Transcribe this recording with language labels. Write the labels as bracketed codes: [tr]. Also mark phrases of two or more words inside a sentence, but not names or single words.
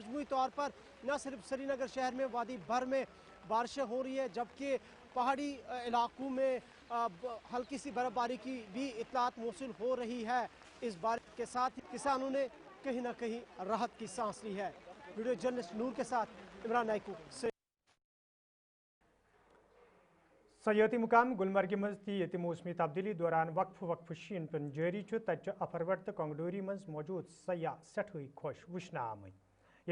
[hi] मजमूई तौर पर न सिर्फ श्रीनगर शहर में, वादी भर में बारिशें हो रही है, जबकि पहाड़ी इलाकों में हल्की सी बर्फबारी की भी इतलात मौसूल हो रही है। इस बारिश के साथ ही किसानों ने कहीं ना कहीं राहत की सांस ली है। [en] video journalist [hi] नूर के साथ इमरान नाइकू से। [ks] सयाती मुकाम गुलमर्ग मज मौसमी तब्दीली दौरान वक्फ शीन पेन जारी तत अफरवट तो कंगडोरी मज मौजूद सयाह सठई खुश वुचन आमत।